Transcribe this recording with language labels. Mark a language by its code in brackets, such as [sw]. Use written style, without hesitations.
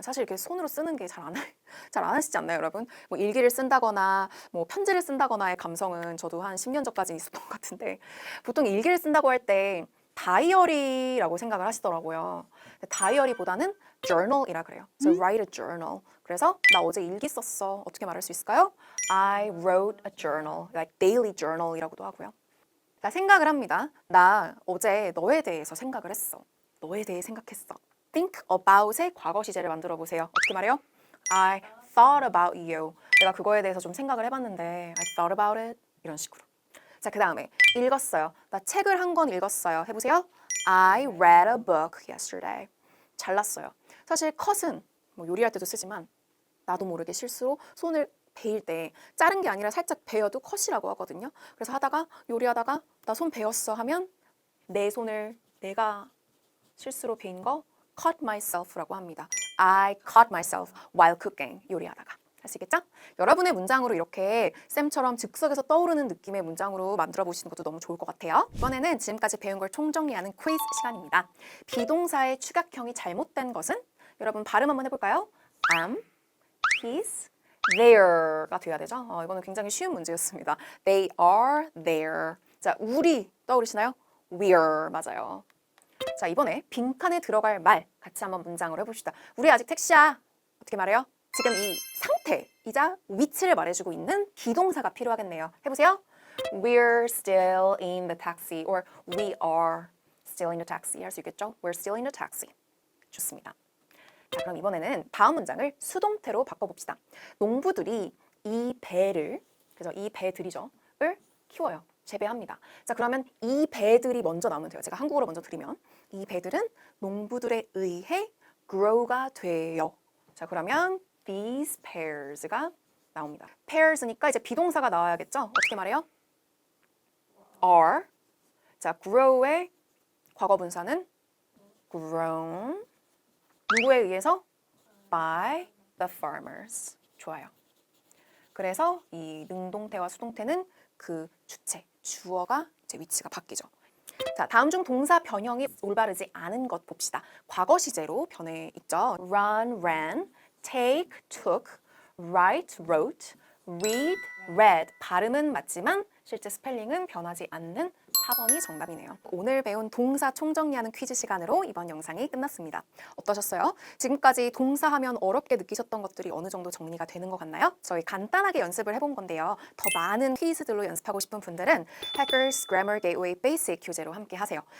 [ko] 사실 이렇게 손으로 쓰는 게 잘 안 하시지 않나요, 여러분? 뭐 일기를 쓴다거나 뭐 편지를 쓴다거나의 감성은 저도 한 10년 전까지 있었던 것 같은데 보통 일기를 쓴다고 할 때 다이어리라고 생각을 하시더라고요. 다이어리보다는 journal이라 그래요. [en] So write a journal. [ko] 그래서 나 어제 일기 썼어. 어떻게 말할 수 있을까요? [en] I wrote a journal, like daily journal [ko] 이라고도 하고요. 나 생각을 합니다. 나 어제 너에 대해서 생각을 했어. 너에 대해 생각했어. think about의 과거 시제를 만들어 보세요. 어떻게 말해요? [en] I thought about you. [ko] 내가 그거에 대해서 좀 생각을 해봤는데 [en] I thought about it. [ko] 이런 식으로. 자, 그 다음에 읽었어요. 나 책을 한 권 읽었어요. 해보세요. [en] I read a book yesterday. [ko] 잘랐어요. 사실 cut은 뭐 요리할 때도 쓰지만 나도 모르게 실수로 손을 베일 때 자른 게 아니라 살짝 베어도 컷이라고 하거든요. 그래서 하다가 요리하다가 나 손 베었어 하면 내 손을 내가 실수로 베인 거 cut myself라고 합니다. [en] I cut myself while cooking. [ko] 요리하다가. 아시겠죠? 여러분의 문장으로 이렇게 쌤처럼 즉석에서 떠오르는 느낌의 문장으로 만들어 보시는 것도 너무 좋을 것 같아요. 이번에는 지금까지 배운 걸 총정리하는 퀴즈 시간입니다. 비동사의 축약형이 잘못된 것은? 여러분 발음 한번 해볼까요? am, his, their가 돼야 되죠? 이거는 굉장히 쉬운 문제였습니다. [en] They are there. [ko] 자, 우리 떠오르시나요? we're 맞아요. 자, 이번에 빈칸에 들어갈 말 같이 한번 문장으로 해봅시다. 우리 아직 택시야. 어떻게 말해요? 지금 이 상태이자 위치를 말해주고 있는 비동사가 필요하겠네요. 해보세요. [en] We're still in the taxi or we are still in the taxi [ko] 할 수 있겠죠? [en] We're still in the taxi. [ko] 좋습니다. 자, 그럼 이번에는 다음 문장을 수동태로 바꿔봅시다. 농부들이 이 배를, 그죠? 이 배들이죠. 을 키워요. 재배합니다. 자, 그러면 이 배들이 먼저 나오면 돼요. 제가 한국어로 먼저 드리면 이 배들은 농부들에 의해 grow가 돼요. 자, 그러면 these pairs가 나옵니다. pairs니까 이제 비동사가 나와야겠죠? 어떻게 말해요? are. 자, grow의 과거 분사는 grown. 누구에 의해서? [en] by the farmers. [ko] 좋아요. 그래서 이 능동태와 수동태는 그 주체, 주어가 이제 위치가 바뀌죠. 자, 다음 중 동사 변형이 올바르지 않은 것 봅시다. 과거 시제로 변해 있죠. [en] run, ran, take, took, write, wrote, read, read. [ko] 발음은 맞지만 실제 스펠링은 변하지 않는 4번이 정답이네요. 오늘 배운 동사 총정리하는 퀴즈 시간으로 이번 영상이 끝났습니다. 어떠셨어요? 지금까지 동사하면 어렵게 느끼셨던 것들이 어느 정도 정리가 되는 것 같나요? 저희 간단하게 연습을 해본 건데요. 더 많은 퀴즈들로 연습하고 싶은 분들은 Hackers Grammar Gateway Basic 교재로 함께 하세요.